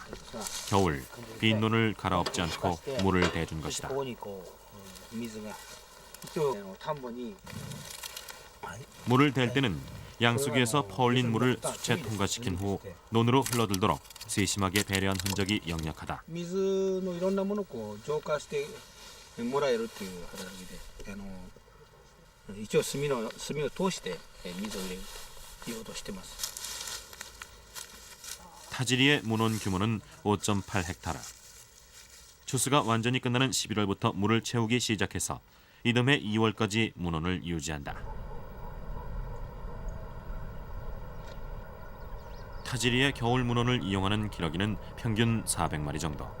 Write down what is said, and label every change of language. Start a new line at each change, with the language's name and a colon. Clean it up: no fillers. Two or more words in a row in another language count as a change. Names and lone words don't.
Korean: 겨울 빈 논을 갈아엎지 않고 물을 대준 것이다. 물을 댈 때는 양수기에서 퍼올린 물을 수채 통과시킨 후 논으로 흘러들도록 세심하게 배려한 흔적이 역력하다.
Japanese: 水のいろんなものをこう浄化してもらえるっていう働きで、一応炭を通して水を入れるということをしてます。
Korean: 타지리의 문헌 규모는 5.8헥타르. 추수가 완전히 끝나는 11월부터 물을 채우기 시작해서 이듬해 2월까지 문원을 유지한다. 타지리의 겨울 문원을 이용하는 기러기는 평균 400마리 정도.